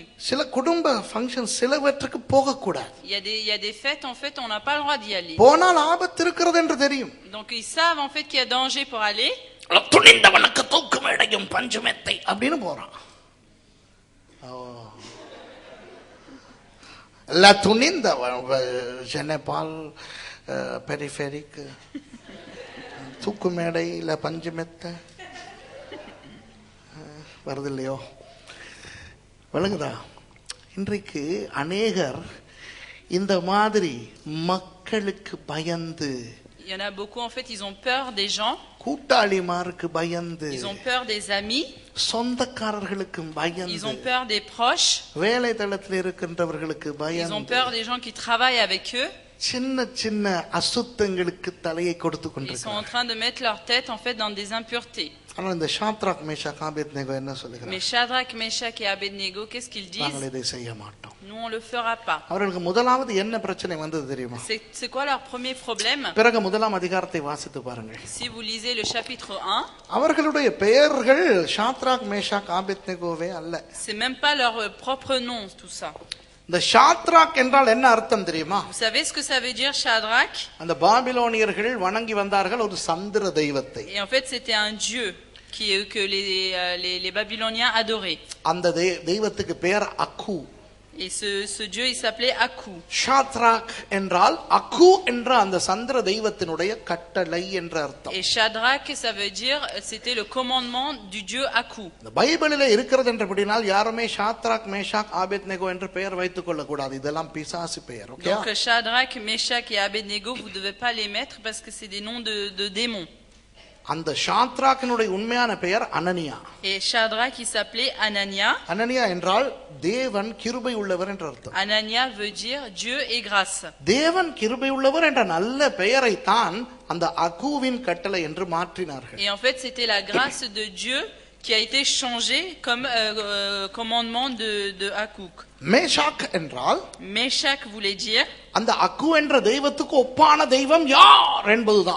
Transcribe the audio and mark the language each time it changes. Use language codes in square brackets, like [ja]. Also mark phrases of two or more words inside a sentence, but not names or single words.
[ta] சில குடும்ப ஃபங்க்ஷன் சிலவற்றுக்கு போக கூடாது. [fr] Il y a des fêtes en fait, on n'a pas le droit d'y aller. [ta] போனால் ஆபத்து இருக்கிறது என்று தெரியும். [fr] Donc ils savent en fait qu'il y a danger pour aller. [ta] துணிந்தவனுக்கு தூக்கு மேடையும் பஞ்சுமெத்தை அப்படின்னு போறான். La துணிந்த ஜெனபால் பெரிஃபெரிக் தூக்கு மேடை இல்ல பஞ்சுமெத்தை வருது இல்லையோ விளங்குதா? இன்றைக்கு அநேகர் இந்த மாதிரி மக்களுக்கு பயந்து, [fr] Il y en a beaucoup en fait, ils ont peur des gens. [ta] கூட்டாளிமாருக்கு பயந்து, [fr] Ils ont peur des amis. [ta] சொந்தக்காரர்களுக்கு பயந்து, [fr] Ils ont peur des proches. [ta] வேலை தளத்தில் இருக்கின்றவர்களுக்கு [fr] Ils ont [ta] பயந்து, [fr] peur des gens qui travaillent avec eux. [ta] சின்ன சின்ன அசுத்தங்களுக்கு தலையை கொடுத்து [fr] Ils sont en [ta] கொண்டிருக்கிறார்கள். [fr] train de mettre leur tête en fait dans des impuretés. [ta] ஆனால் இந்த ஷாத்ராக் மேஷாக் ஆபேத்நேகோ என்ன [fr] Mais [ta] சொல்லுகிறார்? [fr] Shadrach, Meshach et Abednego, qu'est-ce qu'ils [ta] நாங்கள் [fr] disent? [ta] இதை செய்ய மாட்டோம். [fr] Nous on le fera pas. [ta] அவர்களுக்கு முதலாவது என்ன பிரச்சனை வந்தது தெரியுமா? [fr] C'est quoi leur premier problème? [ta] பிறகு முதலாம் அதிகாரத்தை வாசித்து பாருங்கள். [fr] Si vous lisez le chapitre 1, [ta] அவர்களுடைய பெயர்கள் ஷாத்ராக் மேஷாக் ஆபேத்நேகோவே அல்ல. [fr] c'est même pas leur propre nom tout ça. [ta] இந்த ஷாத்ராக் என்றால் என்ன அர்த்தம் தெரியுமா? [fr] Vous savez ce que ça veut dire Shadrach? [ta] அந்த பாபிலோனியர்கள் வணங்கி வந்தார்கள் ஒரு சந்திர தெய்வத்தை. [fr] Et en fait, c'était un dieu que les Babyloniens adoraient. [ta] அந்த தெய்வத்துக்கு பெயர் அக்கு. [fr] Et ce dieu, il s'appelait Aku. [ta] ஷாத்ராக் என்றால் அக்கு என்ற அந்த சந்திர தெய்வத்தினுடைய கட்டளை என்ற அர்த்தம். [fr] Et Shadrach, ça veut dire, c'était le commandement du dieu Aku. [ta] இந்த பைபிளிலே இருக்கிறது என்றபடினால் யாருமே ஷாத்ராக் மேஷாக் ஆபேத்நேகோ என்று பெயர் வைத்துக் கொள்ள கூடாது. இதெல்லாம் பிசாசு பெயர். ஓகே? [fr] Donc Shadrach, Meshach et Abednego, vous devez pas les mettre parce que c'est des noms de démons. [ta] அந்த ஷாத்ராக்கினுடைய உண்மையான பெயர் அனனியா. [fr] Et Shadrach, il s'appelait Anania. [ta] அனனியா என்றால் தேவன் கிருபை உள்ளவர் என்ற அர்த்தம். [fr] Anania veut dire Dieu et grâce. [ta] தேவன் கிருபை உள்ளவர் என்ற நல்ல பெயரை தான் அந்த அகுவின் கட்டளை என்று மாற்றினார்கள். [fr] Et en fait, c'était la grâce de Dieu qui a été changée comme commandement de Akuk. [ta] மேஷாக் என்றால், [fr] Meshach voulait dire, [ta] அந்த அக்கு என்ற தெய்வத்துக்கு ஒப்பான தெய்வம் யார் என்பதுதான்.